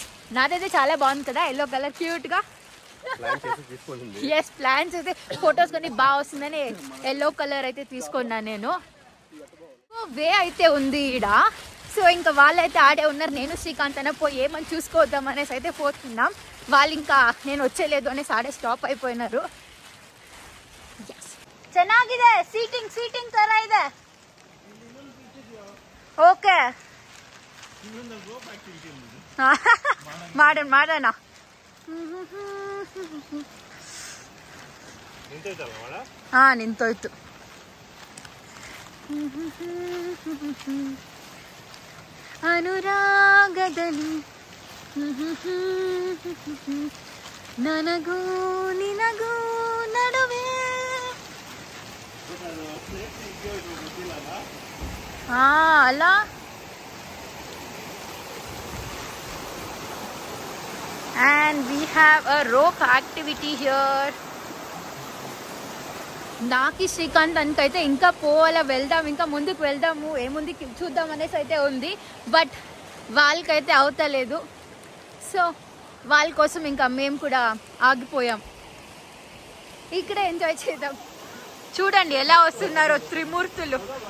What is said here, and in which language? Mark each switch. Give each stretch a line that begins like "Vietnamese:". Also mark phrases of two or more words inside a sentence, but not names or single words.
Telugu: నాదైతే చాలా బాగుంది కదా,
English: yellow color
Telugu: క్యూట్గా. ఎస్, ప్లాన్స్ అయితే ఫొటోస్ కొన్ని బాగా వస్తుందని
English: yellow color
Telugu: అయితే తీసుకున్నాను నేను. వే అయితే ఉంది ఈడ. సో ఇంకా వాళ్ళైతే ఆడే ఉన్నారు, నేను శ్రీకాంత్ అన్న పోయి ఏమని చూసుకోవద్దాం అనేసి అయితే పోతున్నాం. వాళ్ళు ఇంకా నేను వచ్చేలేదు అనేసి ఆడే స్టాప్ అయిపోయినారు.
Kannada: ಚೆನ್ನಾಗಿದೆ, ಸೀಟಿಂಗ್ ತರ ಇದೆ. ಓಕೆ, ಮಾಡೋಣ. ನಿಂತೋಯ್ತು. ಅನುರಾಗದಲ್ಲಿ ನನಗೂ ನಿನಗೂ ನಡುವೆ ಅಲ್ಲ.
English: And we have a rope activity here.
Telugu: నాకి శ్రీకాంత్ అనుకైతే ఇంకా పోవాలా, వెళ్దాం, ఇంకా ముందుకు వెళ్దాము, ఏముంది చూద్దాం అనేసి అయితే ఉంది, బట్ వాళ్ళకైతే అవుతలేదు. సో వాళ్ళ కోసం ఇంకా మేము కూడా ఆగిపోయాం. ఇక్కడ ఎంజాయ్ చేద్దాం. చూడండి ఎలా వస్తున్నారో త్రిమూర్తులు.